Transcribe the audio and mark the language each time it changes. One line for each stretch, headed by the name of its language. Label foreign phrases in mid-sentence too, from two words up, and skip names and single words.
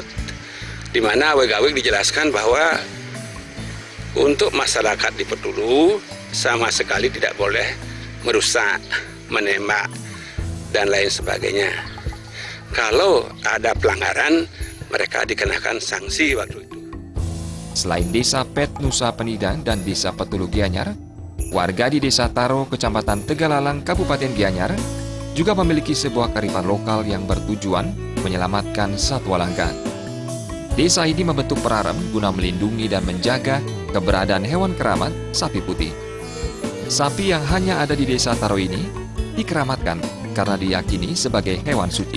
Indonesian: Di mana awig-awig dijelaskan bahwa untuk masyarakat di Petulu sama sekali tidak boleh merusak, menembak, dan lain sebagainya. Kalau ada pelanggaran, mereka dikenakan sanksi waktu itu. Selain Desa Pet Nusa Penida dan Desa Petulu Gianyar, warga di Desa Taro, Kecamatan Tegalalang, Kabupaten Gianyar, juga memiliki sebuah kearifan lokal yang bertujuan menyelamatkan satwa langka. Desa ini membentuk Prarem guna melindungi dan menjaga keberadaan hewan keramat sapi putih. Sapi yang hanya ada di Desa Taro ini dikeramatkan karena diyakini sebagai hewan suci.